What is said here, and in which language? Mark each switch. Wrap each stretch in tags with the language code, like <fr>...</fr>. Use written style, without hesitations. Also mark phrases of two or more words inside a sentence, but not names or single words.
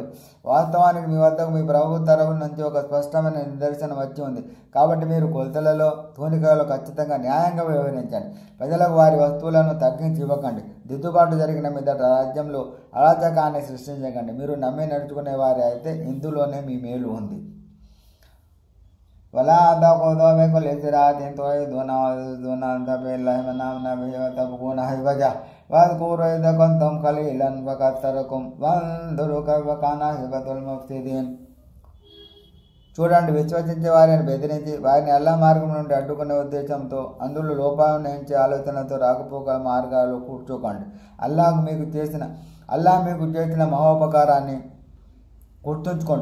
<te>వాస్తవానికి మీ వద్దకు మీ ప్రభు తరఫు నుంచి ఒక స్పష్టమైన నిదర్శనం వచ్చి ఉంది. కాబట్టి మీరు కొలతలలో తూనికలలో ఖచ్చితంగా న్యాయంగా వ్యవహరించండి. ప్రజలకు వారి వస్తువులను తగ్గించి ఇవ్వకండి. దిద్దుబాటు జరిగిన మీదట రాజ్యంలో అరాచకాన్ని సృష్టించకండి. మీరు నమ్మి నడుచుకునే వారి అయితే ఇందులోనే మీ మేలు ఉంది.</te> <ar>ولا تأخذوا بكل صراط توعدون وتصدون عن سبيل الله من آمن به وتبغون عوجا واذكروا إذ كنتم قليلا فكثركم وانظروا كيف كان عاقبة المفسدين.</ar> <te>చూడండి, విశ్వసించే వారిని బెదిరించి వారిని అల్లా మార్గం నుండి అడ్డుకునే ఉద్దేశంతో అందులో లోపాన్నించే ఆలోచనతో రాకపోక మార్గాలు కూర్చోకండి. అల్లాహ్ మీకు చేసిన మహోపకారాన్ని గుర్తుంచుకోండి.</te>